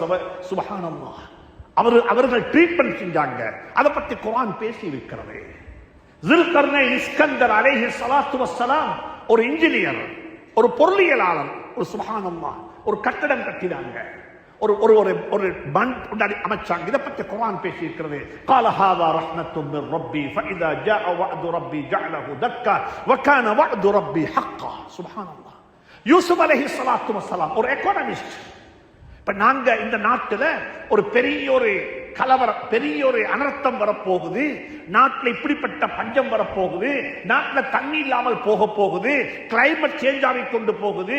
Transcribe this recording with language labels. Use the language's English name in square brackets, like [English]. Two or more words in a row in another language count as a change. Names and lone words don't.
[Tamil] சுப்ஹானல்லாஹ். அவர்கள் ட்ரீட்மென்ட் செஞ்சாங்க. அதை பத்தி குர்ஆன் பேசி இருக்கிறது. ஸுல்கர்னைன் இஸ்கந்தர் [Arabic] عليه الصلاة والسلام [Tamil] ஒரு இன்ஜினியர், ஒரு பொருளியலாளர், ஒரு சுப்ஹானல்லாஹ், ஒரு கட்டடம் கட்டினாங்க, ஒரு ஒரு ஒரு பண்ட் அமைச்சாங்க. இதை பற்றி குர்ஆன் பேசி இருக்கிறது. [Arabic] قال هذا رحمة من ربي فإذا جاء وعد ربي جعله دكا وكان وعد ربي حقا. سبحان الله. [Tamil] யூசுப் [Arabic] عليه الصلاة والسلام [Tamil] ஒரு எக்கானமிஸ்ட். இப்ப நாங்க இந்த நாட்டுல ஒரு பெரிய ஒரு கலவரம், பெரிய ஒரு அனர்த்தம் வரப்போகுது, நாட்டில் இப்படிப்பட்ட பஞ்சம் வரப்போகுது, நாட்டில் தண்ணி இல்லாமல் போக போகுது, [English] climate change [Tamil] ஆகி கொண்டு போகுது.